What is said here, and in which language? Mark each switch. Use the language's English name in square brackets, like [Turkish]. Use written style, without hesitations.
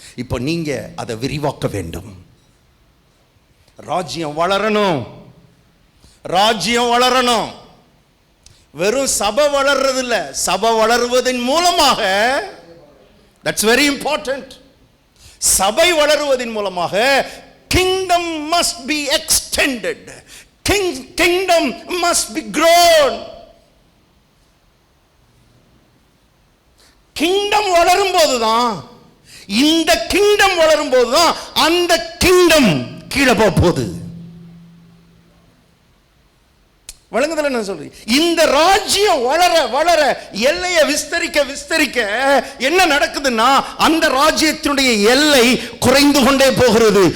[Tamil] இப்போ நீங்க அதை விரிவாக்க வேண்டும். ராஜ்யம் வளரணும், ராஜ்யம் வளரணும். வெறும் சபை வளர்றது இல்லை, சபை வளருவதன் மூலமாக, [English] That's very important. [Tamil] சபை வளருவதன் மூலமாக [English] kingdom must be extended, kingdom must be grown. [Tamil] Kingdom வளரும் போதுதான், இந்த கிங்டம் வளரும் போதுதான் அந்த கிங்டம் கீழே போகுது. வழங்குதல நான் சொல்றேன். இந்த ராஜ்யம் வளர வளர, எல்லையை விஸ்தரிக்க விஸ்தரிக்க என்ன நடக்குதுன்னா அந்த ராஜ்யத்தினுடைய எல்லை குறைந்து கொண்டே போகிறது.